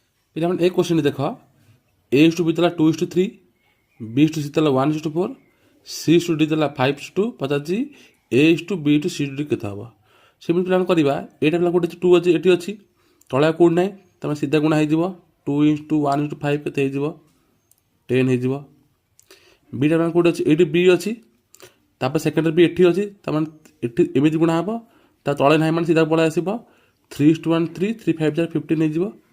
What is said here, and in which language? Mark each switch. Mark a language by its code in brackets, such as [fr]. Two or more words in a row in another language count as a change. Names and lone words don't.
[or] ପିଲାମାନେ ଏ କ୍ୱେଶ୍ଚିନ୍ ଦେଖ [en] A is to B [or] ତାଲା 2:3, [en] B is to C [or] ତାଲା 1:4, [en] C is to D [or] ତାଲା 5:2 ପଚାରୁଛି [en] A is to B to C to D [or] କେତେ ହେବ। ସେମିତି ପିଲାମାନେ କରିବା ଏଇଟା ପିଲା ଗୋଟେ 2 ଅଛି ଏଠି ଅଛି ତଳେ ଆଉ କେଉଁଠି ନାହିଁ ତୁମେ ସିଧା ଗୁଣା ହେଇଯିବ 2:1:5 କେତେ ହେଇଯିବ 10 ହେଇଯିବ। ବିଟା ପିଲା କେଉଁଠି ଅଛି ଏଇଠି B ଅଛି ତାପରେ ସେକେଣ୍ଡରେ ବି ଏଠି ଅଛି ତାମାନେ ଏଠି ଏମିତି ଗୁଣା ହେବ ତା ତଳେ ନାହିଁ ମାନେ ସିଧା ପଳାଇ ଆସିବ 3:1 3 3 5 15 ହେଇଯିବ।